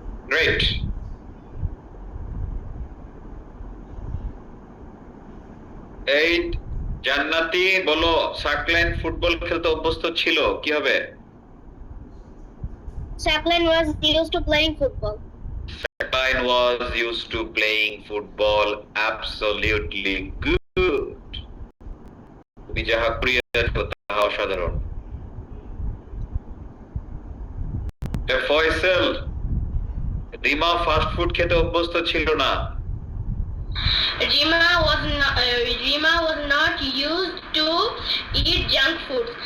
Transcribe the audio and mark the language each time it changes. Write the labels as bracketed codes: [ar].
[en] Great. [bn] এই জান্নাতি বলো, সাকলাইন ফুটবল খেলতে অভ্যস্ত ছিল, কি হবে? [en] Chaplin was used to playing football. Sackline was used to playing football. Absolutely good. [bn] তুমি যাহা করিয়াছ তাহা অসাধারণ। ফয়সাল, রিমা ফাস্ট ফুড খেতে অভ্যস্ত ছিল না। [en] Rima was not used to eat junk food.